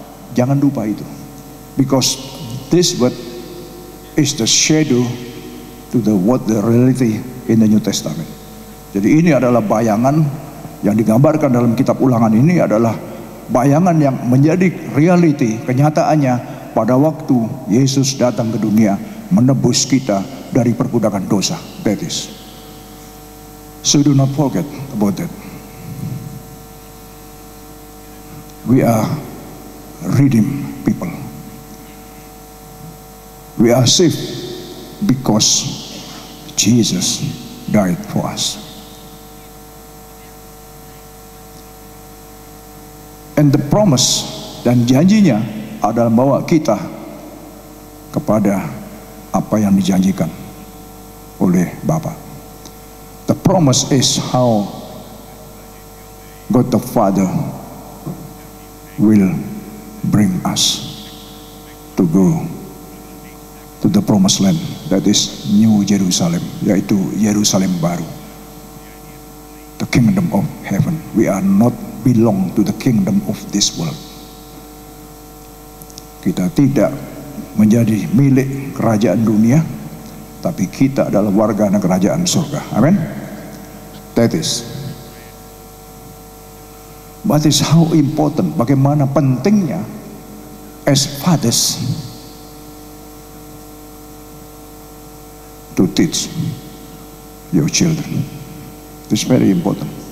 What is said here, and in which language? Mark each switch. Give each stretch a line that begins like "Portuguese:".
Indonesian: Jangan lupa itu,
English: because this word is the shadow to the reality in the New Testament.
Indonesian: Jadi ini adalah bayangan yang digambarkan dalam kitab Ulangan. Ini adalah bayangan yang menjadi reality, kenyataannya pada waktu Yesus datang ke dunia menebus kita dari perbudakan dosa.
English: That is. So do not forget about that. We are redeemed people. We are saved because Jesus died for us. And the promise,
Indonesian: dan janjinya adalah membawa kita kepada apa yang dijanjikan oleh Bapa.
English: The promise is how God the Father will bring us to go to the promised land, that is New Jerusalem,
Indonesian: yaitu Yerusalem baru,
English: the kingdom of heaven. We are not belong to the kingdom of this world.
Indonesian: Kita tidak menjadi milik kerajaan dunia, tapi kita adalah warga negara kerajaan surga.
English: Amin. That is. But is how important,
Indonesian: bagaimana pentingnya
English: as fathers to teach your children. It's very important.